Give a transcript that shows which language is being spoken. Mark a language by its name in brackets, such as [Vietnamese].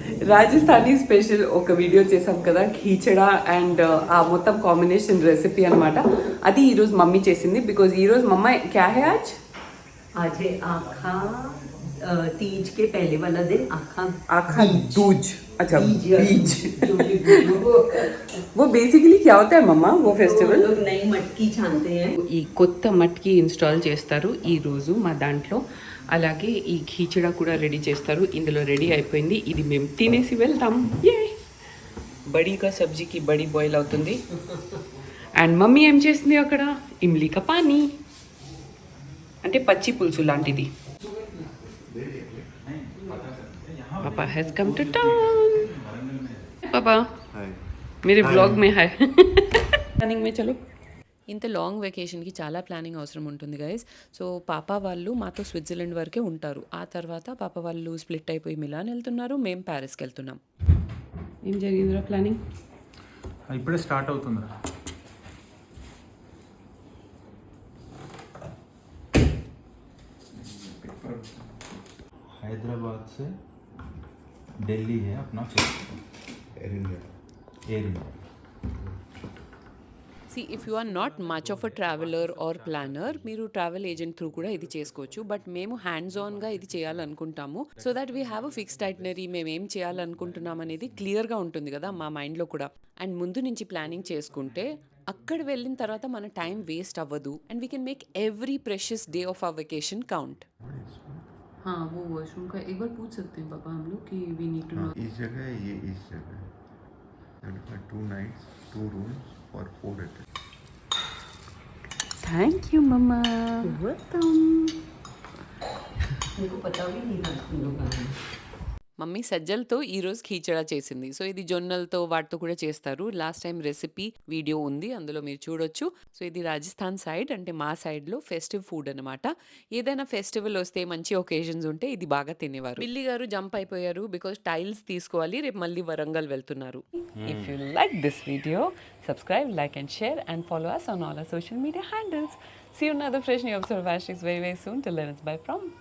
[Telugu] Rajasthani special ఒక video చేసాం కదా, ఖీచడా అండ్ ఆ మొత్తం కాంబినేషన్ రెసిపీ అనమాట. అది ఈరోజు మమ్మీ చేసింది. బికాజ్ ఈరోజు [Hindi] మమ్మ క్యా హై आज है आखा तीज के पहले वाला दिन, आखा दूज. अच्छा बीज. वो बेसिकली क्या होता है मम्मा वो फेस्टिवल? लोग नई मटकी छानते हैं. [Telugu] ఈ కొత్త మట్కి ఇన్స్టాల్ చేస్తారు ఈ రోజు మా దాంట్లో. అలాగే ఈ ఖీచడా కూడా రెడీ చేస్తారు. ఇందులో రెడీ అయిపోయింది. ఇది మేము తినేసి వెళ్తాం. ఏ బడీగా సబ్జీకి బడి బాయిల్ అవుతుంది. అండ్ మమ్మీ ఏం చేస్తుంది అక్కడ? [Hindi] ఇమ్లీ కా పానీ, [Telugu] అంటే పచ్చి పులుసు లాంటిది. [English] Papa has come to town. [Hindi] पापा मेरे ब्लॉग में है. रनिंग में चलो. [Telugu] ఇంత లాంగ్ వెకేషన్కి చాలా ప్లానింగ్ అవసరం ఉంటుంది గైస్. సో పాప వాళ్ళు మాతో స్విట్జర్లాండ్ వరకే ఉంటారు. ఆ తర్వాత పాప వాళ్ళు స్ప్లిట్ అయిపోయి మిలాన్ వెళ్తున్నారు, మేము ప్యారిస్కి వెళ్తున్నాం. ఏం జరిగిందిరా ప్లానింగ్? ఇప్పుడే స్టార్ట్ అవుతుందిరా. [Hindi] हैदराबाद से दिल्ली है अपना flight, air India. [English] see if you are not much of a traveller or planner, [Telugu] మీరు ట్రావెల్ ఏజెంట్ త్రూ కూడా ఇది చేసుకోవచ్చు. [English] but మేము hands ఆన్గా [Telugu] ఇది చేయాలనుకుంటాము. [English] So that we have a fixed itinerary. [Telugu] మేము ఏం చేయాలనుకుంటున్నాం అనేది క్లియర్గా ఉంటుంది కదా మా మైండ్లో కూడా. అండ్ ముందు నుంచి ప్లానింగ్ చేసుకుంటే అక్కడ వెళ్ళిన తర్వాత మన టైం వేస్ట్ అవ్వదు. [English] And we can make every precious day of our vacation count. [Hindi] हाँ वो वॉशरूम का एक बार पूछ सकते हैं पापा हम लोग कि [English] We need to know. [Hindi] इस जगह है, ये इस जगह है. [English] 2 nights 2 rooms for 4 adults. Thank you मम्मा. Welcome. [Hindi] मेरे को पता भी नहीं था तुम लोग आए. [Telugu] మమ్మీ సజ్జలతో ఈరోజు ఖీచడా చేసింది. సో ఇది జొన్నలతో వాటితో కూడా చేస్తారు. లాస్ట్ టైం రెసిపీ వీడియో ఉంది, అందులో మీరు చూడొచ్చు. సో ఇది రాజస్థాన్ సైడ్, అంటే మా సైడ్లో ఫెస్టివ్ ఫుడ్ అనమాట. ఏదైనా ఫెస్టివల్ వస్తే, మంచి ఒకేషన్స్ ఉంటే ఇది బాగా తినేవారు. బిల్లి గారు జంప్ అయిపోయారు బికాజ్ టైల్స్ తీసుకోవాలి, రేపు మళ్ళీ వరంగల్ వెళ్తున్నారు. [English] If you like this video, subscribe, like and share, and follow us on all our social media handles. See you in another fresh new episode of Asterix very, very soon. Till then, it's bye from